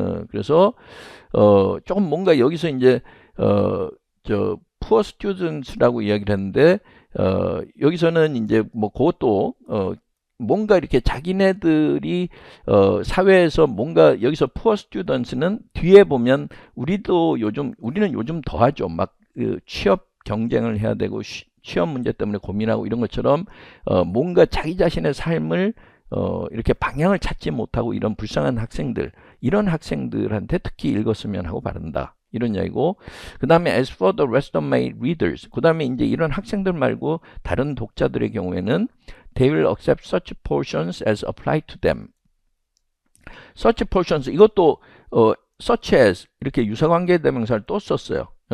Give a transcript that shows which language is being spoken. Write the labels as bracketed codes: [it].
[ko] 그래서 조금 뭔가 여기서 이제 저 poor students라고 이야기를 했는데 여기서는 이제 뭐 그것도 뭔가 이렇게 자기네들이 사회에서 뭔가 여기서 poor students는 뒤에 보면 우리는 요즘 더하죠. 막 취업 경쟁을 해야 되고 취업 문제 때문에 고민하고 이런 것처럼 뭔가 자기 자신의 삶을 이렇게 방향을 찾지 못하고 이런 불쌍한 학생들, 이런 학생들한테 특히 읽었으면 하고 바란다. [en] 이런 이야기고, [ko] 그 다음에 as for the rest of my readers, 그 다음에 이제 이런 학생들 말고 다른 독자들의 경우에는 [en] they will accept such portions as apply to them. [ko] such portions 이것도 such as 이렇게 유사관계 대명사를 또 썼어요.